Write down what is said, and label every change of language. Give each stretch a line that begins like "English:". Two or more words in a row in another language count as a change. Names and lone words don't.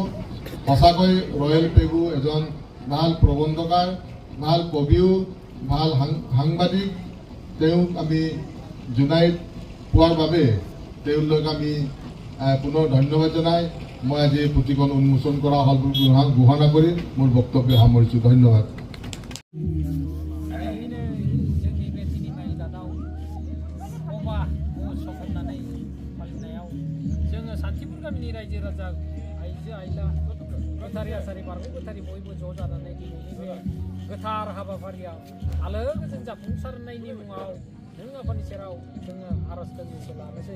Assamese: সঁচাকৈ ৰয়েল পেগু এজন ভাল প্ৰবন্ধকাৰ, ভাল কবিও, ভাল সাংবাদিক। তেওঁক আমি জোনাইত পোৱাৰ বাবে তেওঁলৈ আমি পুনৰ ধন্যবাদ জনাই মই আজি এই পুথিখন উন্মোচন কৰা হ'ল বুলি ঘোষণা কৰি মোৰ বক্তব্য সামৰিছোঁ। ধন্যবাদ।
Bodo: गामिनि रायजो राजा आइजो आइला गोथारि आसारि बारग' गोथारि बयबो ज' जानानै दिनैनि बे गोथार हाबाफारियाव आलो गोजोन जाफुंसारनायनि मुङाव नों आफानि सेराव जोङो आर'ज दोंनैसो लानोसै।